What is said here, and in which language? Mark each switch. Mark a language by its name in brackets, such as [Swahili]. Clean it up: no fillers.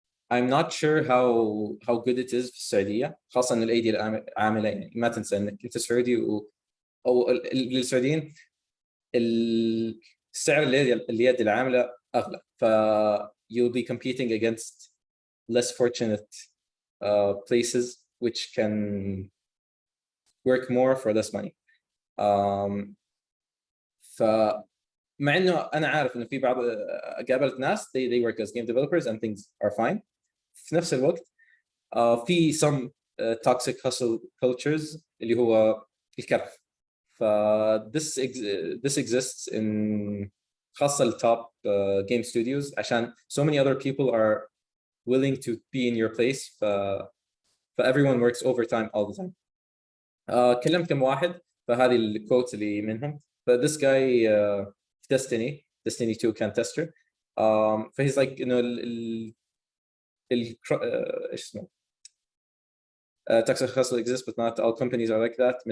[English] I'm not sure how good it is [Arabic] في السعودية، خاصة إن الأيدي العاملة يعني ما تنسى إنك أنت سعودي أو للسعوديين السعر اليد العاملة أغلى، ف [English] you'll be competing against less fortunate places which can work more for less money. [Arabic] فمع إنه أنا عارف إنه في بعض قابلت ناس [English] they work as game developers and things are fine. [Arabic] في نفس الوقت في [English] some toxic hustle cultures [Arabic] اللي هو الكرف. [English] ف this exists in [Arabic] خاصة التوب [English] game studios [Arabic] عشان [English] so many other people are willing to be in your place. ف everyone works overtime all the time. [Arabic] كلمت كم واحد فهذه الكوتس اللي منهم. [English] this guy Destiny 2 كان tester. فhe's like you know [Arabic] ايش اسمه [English] toxic hustle exists but not all companies are like that.